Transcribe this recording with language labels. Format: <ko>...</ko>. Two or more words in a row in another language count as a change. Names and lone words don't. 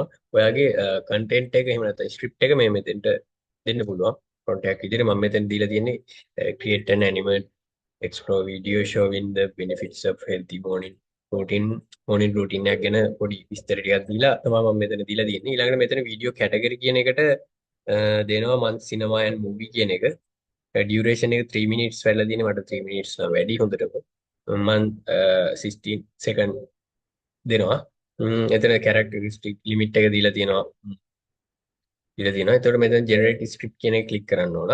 <si>ඔයාගේ content එක එහෙම නැත්නම් script එක මේ මෙතෙන්ට දෙන්න පුළුවන්. prompt එකක් විදිහට මම මෙතන දීලා තියෙන්නේ</si> <en>create an animate explore video showing the benefits of healthy morning routine</en> <si>එකක් ගැන පොඩි විස්තර ටිකක් දීලා තමයි මම මෙතන දීලා තියෙන්නේ. ඊළඟට මෙතන</si> <en>video category</en> <si>කියන එකට දෙනවා මම</si> <en>cinema and movie</en> <si>කියන එක. ඩියුරේෂන් එක 3 මිනිට්ස් වෙලා තියෙන මට 3 මිනිට්ස් වැඩි හොඳටම මම 16 සෙකන්ඩ් දෙනවා. එතන</si> <en>characteristic limit</en> <si>එක දීලා තියෙනවා. එතකොට මෙතන</si> <en>generate script</en> <si>කියන එක ක්ලික් කරන්න ඕන.</si>